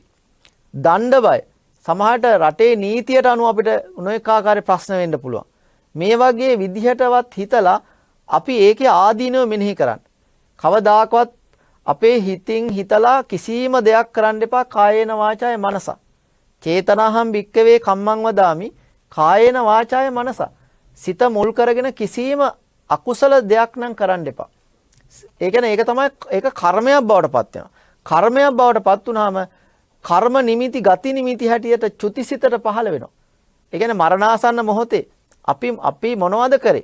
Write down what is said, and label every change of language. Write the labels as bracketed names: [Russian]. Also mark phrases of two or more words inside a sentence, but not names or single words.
[Sinhala] දණ්ඩ බය. සමහරට රටේ නීතියට අනුව අපිට නොඑක ආකාරයේ ප්‍රශ්න වෙන්න පුළුවන්. මේ වගේ විදිහටවත් හිතලා අපි ඒකේ ආදීනව මෙනෙහි කරන්න. කවදාකවත් අපේ හිතින් හිතලා කිසිම දෙයක් කරන්න එපා [Pali] කායේන වාචාය මනස. චේතනාහම් භික්කවේ කම්මං වදාමි කායේන වාචාය මනස. [Sinhala] සිත මුල් කරගෙන කිසිම අකුසල දෙයක් නම් කරන්න එපා. ඒ කියන්නේ ඒක තමයි ඒක කර්මයක් බවට පත් වෙනවා. කර්මයක් බවට පත් වුනහම කර්ම නිමිති ගති නිමිති හැටියට චුතිසිතට පහළ වෙනවා. ඒ කියන්නේ මරණාසන්න මොහොතේ අපි මොනවද කරේ?